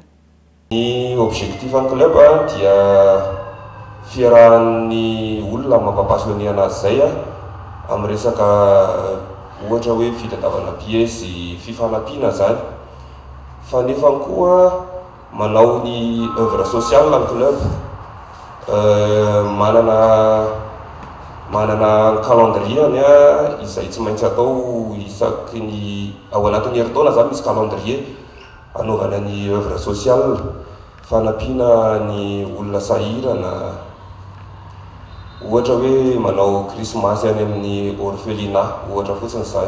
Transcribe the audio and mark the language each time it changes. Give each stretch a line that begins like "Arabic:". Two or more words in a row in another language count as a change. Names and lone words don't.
Malagasy: Ny
French: objectif en club
Malagasy: dia fiarahan'ny olona mampapasony anazy zay amin'ny resaka ohatra hoe fitadiavana piesy, fifanampiana zany. Fa nefa koa manao ny
French: œuvre sociale en club,
Malagasy: manana calendrier izay tsy maintsy atao isaky ny ao anatin'ny herintaona zany misy calendrier anaovana ny
French: œuvre sociale,
Malagasy: fanampiana ny olona sahirana, ohatra hoe manao krismasy any amin'ny orphelinat ohatra fotsiny zany.